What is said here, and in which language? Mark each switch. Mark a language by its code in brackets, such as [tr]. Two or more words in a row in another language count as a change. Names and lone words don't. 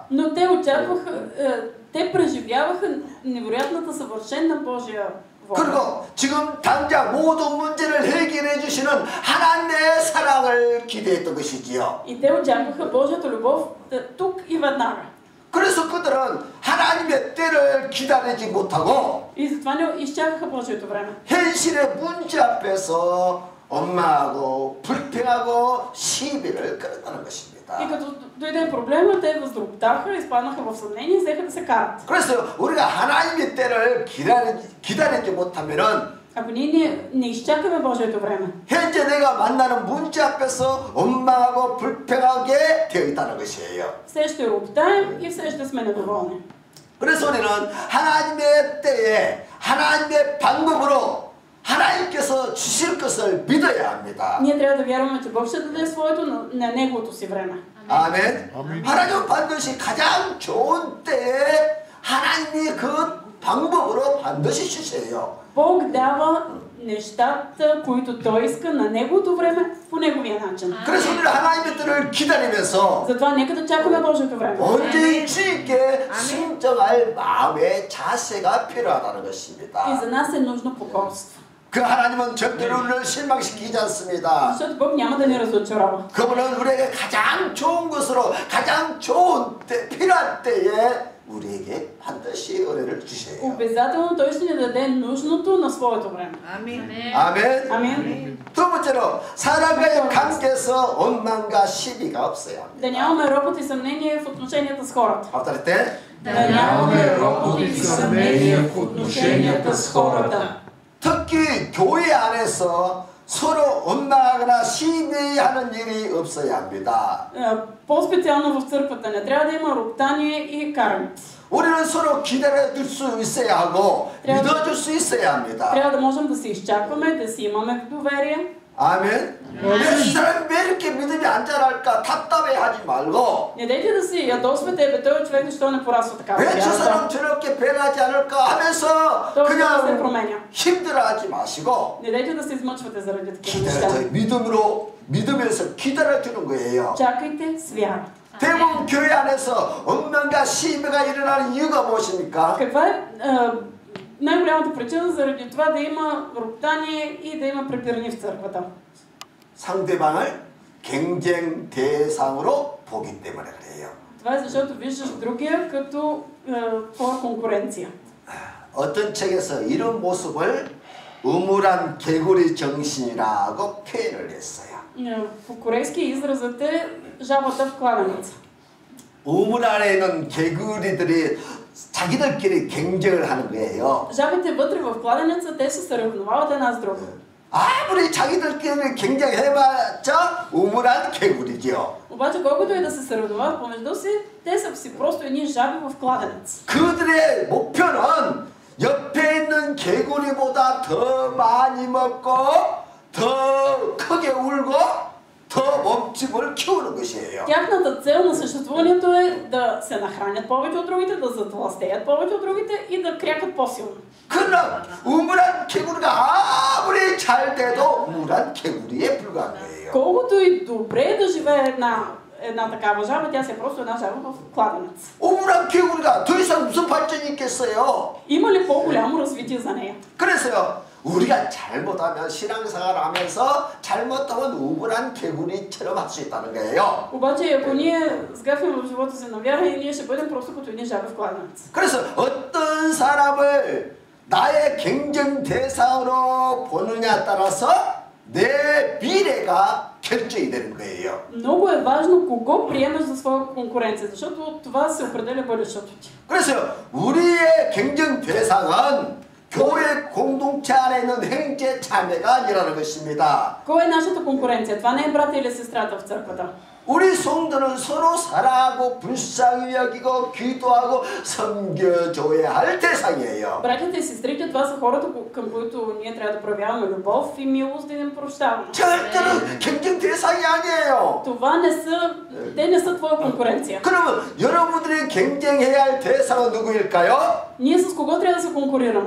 [bg] Но те очакваха, те преживяваха невероятната съвършена Божия воля. [ko] 그리고 지금 당장 모든 문제를 해결해 주시는 하나님의 사랑을 기대했던 것이지요. [bg] И те очакваха Божията любов тук и веднага. [ko] 그래서 그들은 하나님의 때를 기다리지 못하고 [bg] И затова не изчакаха Божието време. [ko] 현실의 문제 앞에서 원망하고 불평하고 시비를 걸었다는 것입니다. [bg] И като дойде проблема, те възроптаха, изпаднаха в съмнение и взеха да се карат. [ko] 그래서 우리가 하나님의 때를 기다리지 못하면은 [bg] Ако ние не изчакаме Божието време, [ko] 현재 내가 만나는 문제 앞에서 원망하고 불평하게 되어 있다는 것이에요. [bg] все ще роптаем и все ще сме недоволни. [ko] 그래서 우리는 하나님의 때에 하나님의 방법으로 하나님께서 주실 것을 믿어야 합니다. [bg] Ние трябва да вярваме, че Бог ще даде своето на Неговото си време. [ko] 아멘. 하나님은 반드시 가장 좋은 때에 하나님이 그 방법으로 반드시 주세요. [bg] Бог дава нещата, които той иска на неговото време, по неговия начин. [ko] 그래서 우리는 하나님의 뜻을 기다리면서 [bg] Затова нека да чакаме Божието време. [ko] 언제든지 주님께 순종할 마음의 자세가 필요하다는 [bg] И [ko] 것입니다. [bg] за нас е нужно покорство. [ko] 그 하나님은 절대로 우리를 실망시키지 않습니다. [bg] Защото Бог няма да ни разочарова. [ko] 그분은 우리에게 가장 좋은 것으로 가장 좋은 때, 필요한 때에 우리에게 반드시 은혜를 주셔요. [bg] Обязателно той ще ни даде нужното на своето време. [ko] 아멘. [bg] Амин. [ko] 두 번째로 사람과의 관계에서 원망과 시비가 없어야 합니다. [bg] Да нямаме ропот и съмнение в отношенията с хората. повторите. Да нямаме ропот и съмнение в отношенията с хората. [ko] 특히 교회 안에서 서로 원망하거나 시비하는 일이 없어야 합니다. [bg] По-специално в църквата не трябва да има роптание и каране. [ko] 우리는 서로 기다려줄 수 있어야 하고 믿어줄 수 있어야 합니다. [bg] Трябва да можем да се изчакваме, да си имаме доверие. [ko] 아멘. 이 사람이 왜 이렇게 믿음이 안 자랄까 답답해하지 말고 [bg] Не дайте да си ядосвате, той човек защо не порасва така. [ko] 왜 저 사람 저렇게 변하지 않을까 하면서 [bg] Той се [ko] 그냥 [bg] променя. [ko] 힘들어하지 마시고 [bg] Не дайте да се измъчвате заради такива неща. [ko] 기다려 믿으면서 기다려주는 거예요. [bg] Чакайте с вяра. [ko] 대부분 교회 안에서 엉망과 시비가 일어나는 이유가 무엇입니까? [bg] Каква е най-голямата причина заради това да има роптание и да има препирни в църквата? [ko] 상대방을 경쟁 대상으로 보기 때문에 그래요. [bg] Това е защото виждаш другия като твоя конкуренция. [ko] 어떤 책에서 이런 모습을 음울한 개구리 정신이라고 표현을 했어요. [bg] По корейски изразът е жабата в кладенеца. [ko] 우물 안에 있는 개구리들이 자기들끼리 경쟁을 하는 거예요. [bg] Жабите вътре в кладенеца, те се съревновават една с друга. [ko] 아무리 자기들끼리 경쟁해봤자 우물한 개구리죠. [bg] Обаче колкото и да се съревновават помежду си, те са си просто едни жаби в кладенец. [ko] 그들의 목표는 옆에 있는 개구리보다 더 많이 먹고 더 크게 울고 더 몸집을 키우는 것이에요. [bg] Тяхната цел на съществуването е да се нахранят повече от другите, да затластеят повече от другите и да крякат по-силно. [ko] 그러나 우물한 개구리가 아무리 잘 돼도 우물한 개구리에 불과한 거예요. [bg] Колкото и добре да живее една такава жаба, тя си е просто една жаба в кладенец. [ko] 우물한 개구리가 더 이상 무슨 발전이 있겠어요? [bg] Има ли по-голямо развитие за нея? [ko] 그래서요. 우리가 잘못하면 신앙생활을 하면서 잘못하면 우물한 개구리처럼 할 수 있다는 거예요. [bg] Обаче ако ние сгафим в живота си на вяра, и ние ще бъдем просто като едни жаби в кладенец. [ko] 그래서 어떤 사람을 나의 경쟁 대상으로 보느냐에 따라서 내 미래가 결정이 되는 거예요. [bg] Много е важно кого приемаш за своя конкуренция, защото това се определя бъдещето ти. [ko] 그래서 우리의 경쟁 대상은 교회 공동체 안에 있는 형제 자매가 아니라는 것입니다. [bg] Кой е нашата конкуренция? Това не е брата или сестрата в църквата. [ko] 우리 성도는 서로 사랑하고 불쌍히 여기고 기도하고 섬겨줘야 할 대상이에요. [bg] Братята и сестрите, това са хората, към които ние трябва да проявяваме любов и милост и да им прощаваме. [ko] 절대로 경쟁 대상이 아니에요. [bg] Това не са, те не са твоя конкуренция. [ko] 그러면 여러분들이 경쟁해야 할 대상은 누구일까요? [bg] Ние с кого трябва да се конкурираме?